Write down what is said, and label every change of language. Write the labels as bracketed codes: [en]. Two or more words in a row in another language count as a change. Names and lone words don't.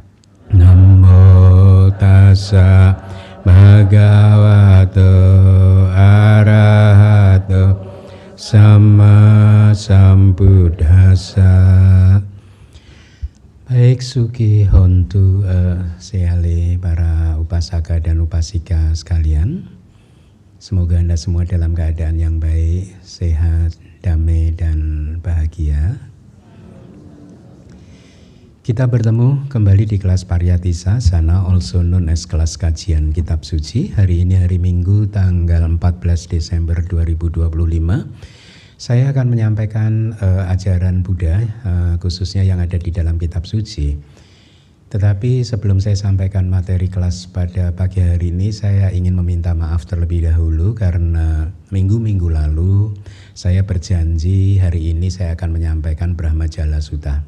[pi] Namo Tassa Bhagavato Arahato Sama Sambuddhassa. [id] Baik, [pi] Suki Hontu Seale [id] para upasaka dan upasika sekalian. Semoga Anda semua dalam keadaan yang baik, sehat, damai, dan bahagia. Kita bertemu kembali di kelas Pariyati Sasana, [en] also known as [id] kelas kajian Kitab Suci. Hari ini hari Minggu tanggal 14 Desember 2025. Saya akan menyampaikan ajaran Buddha, khususnya yang ada di dalam Kitab Suci. Tetapi sebelum saya sampaikan materi kelas pada pagi hari ini, saya ingin meminta maaf terlebih dahulu karena minggu-minggu lalu saya berjanji hari ini saya akan menyampaikan Brahmajala Sutta.